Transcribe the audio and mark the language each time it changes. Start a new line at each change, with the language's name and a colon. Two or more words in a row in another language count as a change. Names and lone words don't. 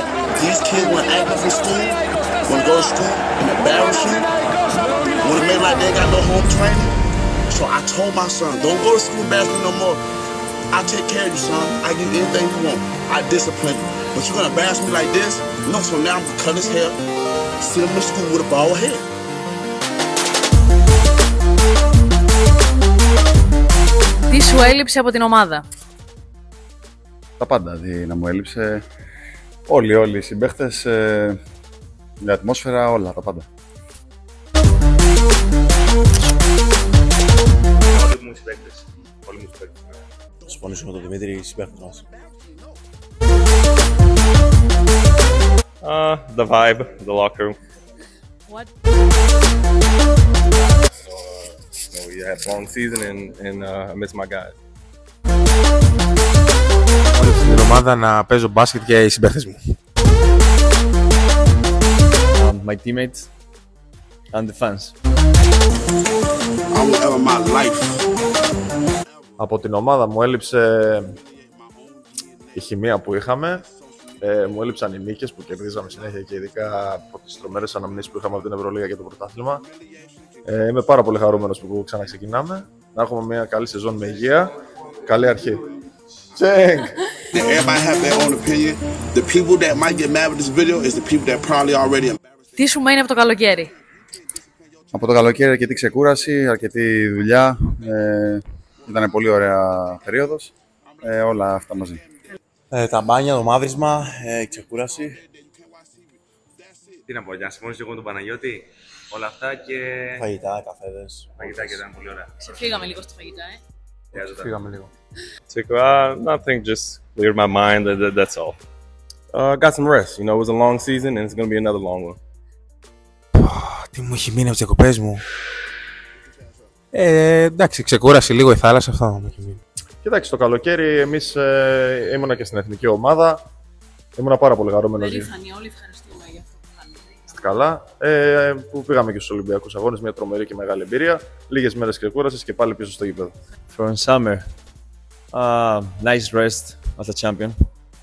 English: These kids want to act up in school, want to go to school and embarrass you, want to make like they ain't got no home training. So I told my son, don't go to school and embarrass me no more. I take care of you, son. I give you anything you want. I discipline you. But you're going to embarrass me like this? No, so now I'm going to cut his hair, sit him in school with a bald head.
Greek: Τι σου έλειψε από την ομάδα? Τα πάντα, να μου έλειψε. Όλοι οι συμπαίχτες, η ατμόσφαιρα, όλα τα πάντα. Όλοι μου συμπαίχτες. Συμφωνήσω με τον Δημήτρη, οι συμπαίχτες μας.
English: The vibe, the locker room. What? So we had a long season and I miss my guys.
Greek: Όλη την ομάδα να παίζω μπάσκετ και οι συμπαίχτες μου.
English: My teammates and the fans. I'm living my life.
Greek: Από την ομάδα μου έλειψε η χημεία που είχαμε, μου έλειψαν οι νίκες που κερδίζαμε συνέχεια και ειδικά από τις τρομερές αναμνήσεις που είχαμε από την Ευρωλίγα και το πρωτάθλημα. Είμαι πάρα πολύ χαρούμενος που ξαναξεκινάμε, να έχουμε μια καλή σεζόν με υγεία, καλή αρχή. Τσέγκ!
English: Everybody have their own opinion. The people that might get mad with this video is the people that probably already.
Greek: Τι σου μένει από το καλοκαίρι? Από το καλοκαίρι αρκετή ξεκούραση, αρκετή δουλειά, ήταν πολύ ωραία περίοδος, όλα αυτά μαζί. Τα μπάνια, το μαύρισμα, η ξεκούραση. Τι να πω, για να συμφωνήσω και εγώ με τον Παναγιώτη, όλα αυτά και Φαγητά, καφέδες. φαγητά και ήταν πολύ ωραία. Ξεφύγαμε λίγο στη φαγητά, Φύγαμε λίγο.
English: Nothing, just cleared my mind, that's all. Got some rest, you know, it was a long season and it's going to be another long one.
Greek: Τι μου έχει μείνει από τις διακοπές μου. Εντάξει, ξεκούραση λίγο η θάλασσα, αυτά μου έχει μείνει. Κοιτάξτε, το καλοκαίρι εμείς ήμουνα και στην εθνική ομάδα, ήμουνα πάρα πολύ χαρούμενος. Περήφανοι, όλοι ευχαριστούμε για αυτό που κάνετε. Καλά, που πήγαμε και στους Ολυμπιακούς Αγώνες, μια τρομερή και μεγάλη εμπειρία. Λίγες μέρες ξεκούρασης και πάλι πίσω στο γήπεδο.
English: For summer, nice rest as a champion.